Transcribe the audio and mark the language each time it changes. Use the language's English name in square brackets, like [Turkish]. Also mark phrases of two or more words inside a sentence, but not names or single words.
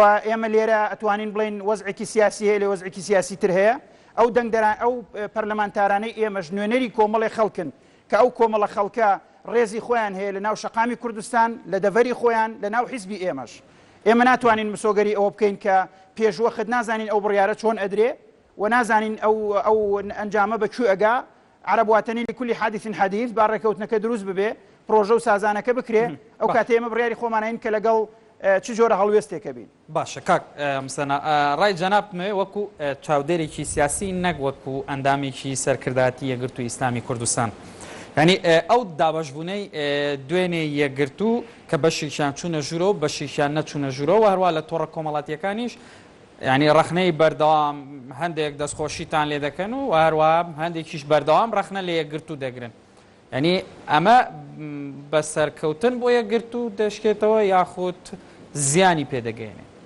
[Central Kurdish] ئێمە لێرە ئەتوانین بڵین وەزعێکی سیاسی هەیە لە وەزعێکی سیاسی تر هەیە ئەو دەنگدەران ئەو پەرلەمانتارانەی ئێمەش نوێنەری کۆمەڵی خەڵکن کە ئەو کۆمەڵە خەڵکە ڕێزی خۆیان هەیە لە ناو شەقامی کوردستان لە دەڤەری خۆیان لە ناو حیزبی ئێمەش ئێمە ناتوانین مسۆگەری ئەوە بکەین کە پێشوەخت نازانین ئەو بڕیارە چۆن ئەدرێ و نازانین ئەو ئەنجامە بەکوێ ئەگا عرب واتنی [Arabic] لكل حادث حديث [Central Kurdish] بارەکەوتنەکە دروست ببێ پرۆژە و سازانەکە بکرێ ئەو کاتێ ئێمە بڕیاری خۆمانین کە لەگەڵ چ جۆرە هەڵوێستێکە بین باشە کاک مستەنا ڕای جەنابمێ وەکو چاودێرێکی سیاسی نەک وەکو ئەندامێکی سەرکردایەتی یەکگرتووی ئیسلامی کوردستان ینی ئەو دابەشبوونەی دوێنێ یەکگرتوو کە بەشێکیان چوونە ژوورەوە بەشێکیان نەچوونە ژوورەوە هەروە لە تۆڕە کۆمەڵاتیەکانیش ینی ڕەخنەی بەردەوام هەندێک دەستخۆشیتان لێ دەکەن و هەروە هەندێکیش بەردەوام ڕەخنە لە یەکگرتوو دەگرن ینی ئەمە بە سەرکەوتن بۆ یەکگرتوو دەشکێتەوە یاخود زیانی پێدەگەێنێ